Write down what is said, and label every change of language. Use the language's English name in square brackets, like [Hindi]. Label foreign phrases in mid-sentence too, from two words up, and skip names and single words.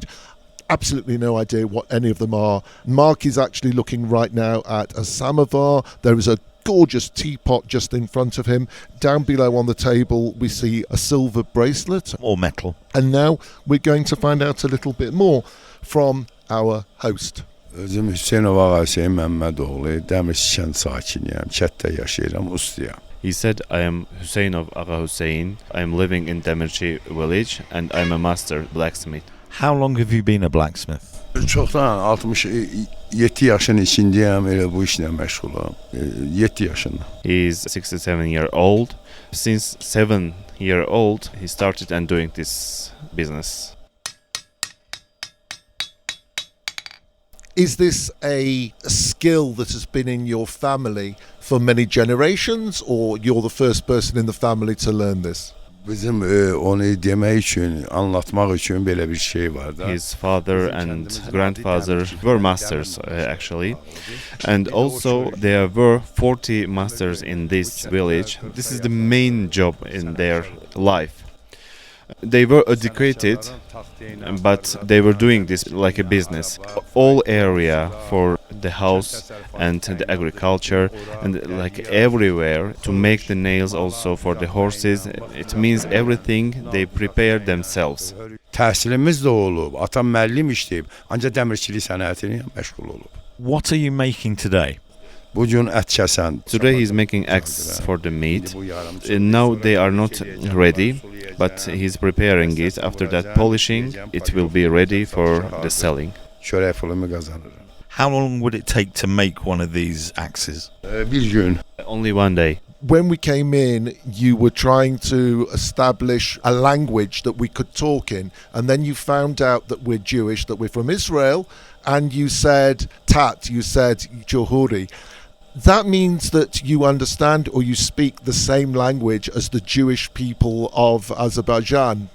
[English] Absolutely no idea what any of them are. Mark is actually looking right now at a samovar. There is a gorgeous teapot just in front of him. Down below on the table, we see a silver bracelet. Or metal. And now we're going to find out a little bit more from our host. [Azerbaijani] Özüm Hüseynov Ağaseyim Məmmədoğlu, Dəmirçikan sakiniyəm, Kətdə yaşayıram, Ustiyam. [English] He said, I am Hüseynov Ağa Hüseyin. I am living in Demirci village and I'm a master blacksmith. How long have you been a blacksmith? [Azerbaijani] Çoxdan 67 yaşın içindəyəm, elə bu işlə məşğulam. 7 yaşında. [English] He is 67-year-old. Since 7-year-old, he started and doing this business. Is this a skill that has been in your family for many generations, or you're the first person in the family to learn this? [Azerbaijani] Bizim onu demək üçün, anlatmaq üçün belə bir şey var da. [English] His father and grandfather were masters, actually. And also there were 40 masters in this village. This is the main job in their life. They were educated, but they were doing this like a business. All area for the house and the agriculture and like everywhere to make the nails also for the horses. It means everything they prepare themselves. [Azerbaijani] Təhsilimiz də olub, atam müəllim işləyib, ancaq dəmirçilik sənətinə məşğul olub. [English] What are you making today? [Azerbaijani] Bu gün ət kəsən. [English] Today he's making eggs for the meat. Now they are not ready, but he's preparing it. After that polishing, it will be ready for the selling. [Azerbaijani] Çörək pulumu qazanırım. [English] How long would it take to make one of these axes? [Azerbaijani] Bir gün. [English] Only one day. When we came in, you were trying to establish a language that we could talk in, and then you found out that we're Jewish, that we're from Israel, and you said tat, you said johuri. That means that you understand or you speak the same language as the Jewish people of Azerbaijan.